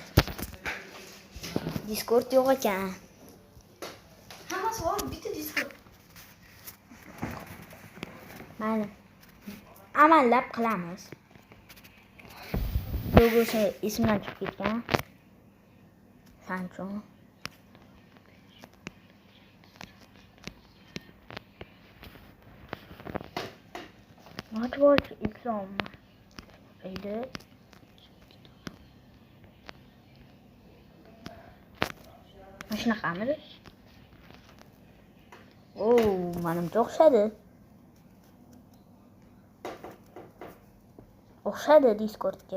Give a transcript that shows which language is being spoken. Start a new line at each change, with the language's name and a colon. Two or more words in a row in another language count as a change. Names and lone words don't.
Uzbek: Discord yo'q ekan. Hammasi bor, bitta Discord. Mayli. Amallab qilamiz. Logosi ismdan chiqib ketgan. Sancho.
English: What was Islam?
Uzbek: Edi. Shunaqamidi? Menimcha o'xshadi. O'xshadi Discordga.